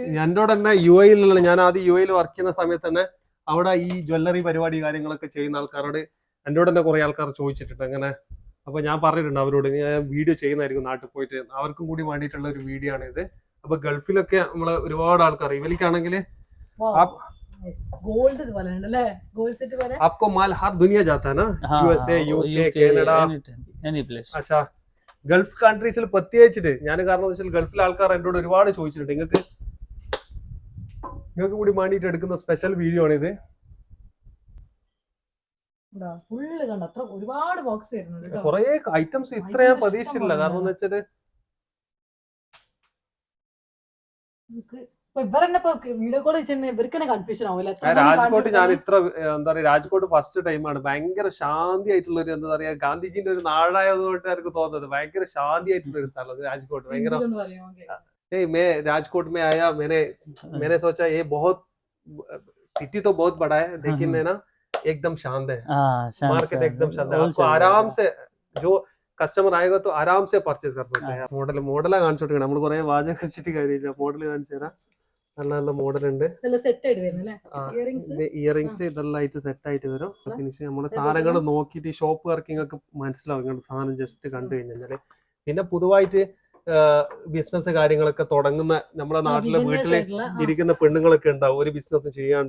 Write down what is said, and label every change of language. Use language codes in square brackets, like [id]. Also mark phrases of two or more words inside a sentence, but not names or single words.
[ml] എൻ്റെ തന്നെ UAE-ലുള്ള, ഞാൻ ആദ്യം UAE-ൽ വർക്ക് ചെയ്യുന്ന സമയത്ത് തന്നെ അവിടെ ഈ ജ്വല്ലറി പരിപാടി കാര്യങ്ങളൊക്കെ ചെയ്യുന്ന ആൾക്കാരോട് എൻ്റെ തന്നെ കുറെ ആൾക്കാർ ചോദിച്ചിട്ടുണ്ട് അങ്ങനെ. അപ്പൊ ഞാൻ പറഞ്ഞിട്ടുണ്ട് അവരോട്, ഞാൻ വീഡിയോ ചെയ്യുന്നതായിരിക്കും നാട്ടിൽ പോയിട്ട്, അവർക്കും കൂടി വേണ്ടിയിട്ടുള്ള ഒരു വീഡിയോ ആണ് ഇത്. അപ്പൊ ഗൾഫിലൊക്കെ നമ്മളെ ഒരുപാട് ആൾക്കാർ, ഇവലിക്കാണെങ്കിൽ [hi] गोल्ड वाला है ना, [en] gold set [hi] वाला है. आपको माल हर दुनिया जाता है ना, USA UK कनाडा [en] any place. [hi] अच्छा, [ml] ഗൾഫ് കൺട്രീസിൽ പ്രത്യേകിച്ചിട്ട് ഞാൻ കാരണം വെച്ചാൽ ഗൾഫിലെ ആൾക്കാർ എന്നോട് ഒരുപാട് ചോദിച്ചിട്ടുണ്ട്. നിങ്ങൾക്ക് കൂടി വേണ്ടിയിട്ട് എടുക്കുന്ന [en] special video [ml] ആണ് ഇത്. ഫുള്ള് കണ്ടോ, അത്ര ഒരുപാട് ബോക്സ് വരുന്നുണ്ട്, കുറെ ഐറ്റംസ് ഇത്ര ഞാൻ പ്രതീക്ഷിച്ചില്ല. കാരണം എന്ന് വെച്ചാല് [en] video call [ml] ഇവർക്ക് കൺഫ്യൂഷൻ ആവില്ല. രാജ്കോട്ട് ഞാൻ ഇത്ര എന്താ പറയാ, രാജ്കോട്ട് [en] first time. [ml] ഭയങ്കര ശാന്തി ആയിട്ടുള്ള ഒരു എന്താ പറയാ, ഗാന്ധിജിന്റെ ഒരു നാടായതുകൊണ്ട് എനിക്ക് തോന്നുന്നത് ഭയങ്കര ശാന്തി ആയിട്ടുള്ള ഒരു സ്ഥലം രാജ്കോട്ട്. [hi] ഭയങ്കര मैं राजकोट में आया, मैंने सोचा ये बहुत सिटी तो बहुत बड़ा है, लेकिन है ना एकदम शांत है, मार्केट एकदम शांत है. आपको आराम से जो कस्टमर आयको तो आराम से परचेज कर सकते हैं. [ml] മോഡലാ കാണിച്ചു കൊടുക്കണം, നമ്മൾ കുറെ വാചകം വെച്ചിട്ട് കാര്യമില്ല. മോഡൽ കാണിച്ചു തരാം, നല്ല മോഡൽ ഉണ്ട്. ഇയറിംഗ്സ് ഇതെല്ലാം ആയിട്ട് സെറ്റ് ആയിട്ട് വരും. ഫിനിഷ് നമ്മുടെ സാധനങ്ങൾ നോക്കിയിട്ട് [en] shop working [ml] ഒക്കെ മനസ്സിലാവും ഇങ്ങനത്തെ സാധനം ജസ്റ്റ് കണ്ടു കഴിഞ്ഞാല്. പിന്നെ പുതുവായിട്ട് ബിസിനസ് കാര്യങ്ങളൊക്കെ തുടങ്ങുന്ന നമ്മുടെ നാട്ടിലെ വീട്ടില് ഇരിക്കുന്ന പെണ്ണുങ്ങളൊക്കെ ഉണ്ടാവും, ഒരു ബിസിനസ് ചെയ്യാണ്ട്.